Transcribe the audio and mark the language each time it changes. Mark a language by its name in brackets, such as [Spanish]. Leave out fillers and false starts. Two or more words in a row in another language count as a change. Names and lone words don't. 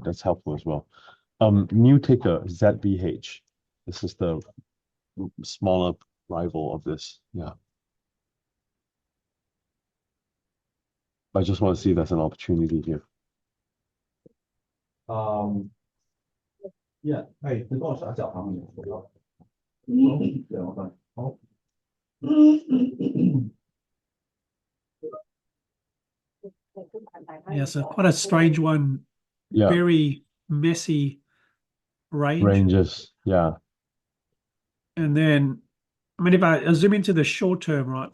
[English] That's helpful as well. New ticker ZBH. This is the smaller rival of this. Yeah. I just want to see if there's an opportunity here. [Cantonese] 係你幫我上一集下面好啦。兩個分。好。 [English] Yeah, so quite a strange one, Yeah, very messy range. ranges. Yeah, And then, I mean, if I zoom into the short term, right?